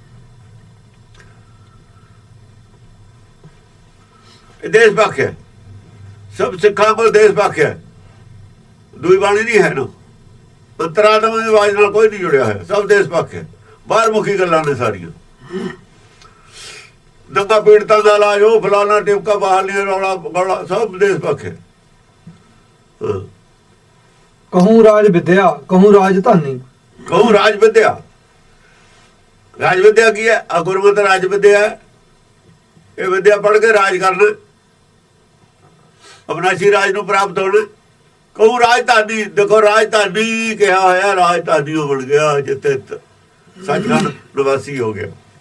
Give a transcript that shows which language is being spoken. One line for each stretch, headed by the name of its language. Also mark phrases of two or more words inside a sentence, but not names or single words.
Punjabi: ਇਹ ਦੇਸ਼ ਭਾਖਿਆ, ਸਭ ਸਿੱਖਾਂ ਕੋਲ ਦੇਸ਼ ਭਾਖਿਆ, ਦੂਈ ਬਾਣੀ ਨਹੀਂ ਹੈ ਨਾ। ਅੰਤਰਾਤਮਾ ਦੀ ਆਵਾਜ਼ ਨਾਲ ਕੋਈ ਨਹੀਂ ਜੁੜਿਆ ਹੋਇਆ, ਸਭ ਦੇਸ਼ ਭਾਖਿਆ, ਬਾਹਰ ਮੁਖੀ ਗੱਲਾਂ ਨੇ ਸਾਰੀਆਂ। ਦੰਗਾ ਪੀੜਤਾਂ ਦਾ ਇਲਾਜ, ਉਹ ਫਲਾਣਾ ਟਿਪਕਾ ਬਾਹਰ ਨਹੀਂ, ਰੌਲਾ ਗੌਲਾ, ਸਭ ਦੇਸ਼ ਭਾਖਿਆ।
Braj: कहूँ राज विद्या कहूँ राजधानी। कहूँ राज विद्या।
Punjabi: ਰਾਜ ਵਿਦਿਆ ਕੀ ਹੈ? ਆ ਗੁਰਮਤਿ ਰਾਜ ਵਿਦਿਆ ਹੈ। ਇਹ ਵਿਦਿਆ ਪੜ੍ਹ ਕੇ ਰਾਜ ਕਰਨਾ, ਅਬਨਾਸ਼ੀ ਰਾਜ ਨੂੰ ਪ੍ਰਾਪਤ ਹੋਣਾ।
Braj: कहूँ राजधानी,
Punjabi: ਦੇਖੋ ਰਾਜਧਾਨੀ ਕਿਹਾ ਹੋਇਆ, ਰਾਜਧਾਨੀ ਹੋ ਬਣ ਗਿਆ ਜਿੱਥੇ ਸੱਚਖੰਡ ਨਿਵਾਸੀ ਹੋ ਗਿਆ।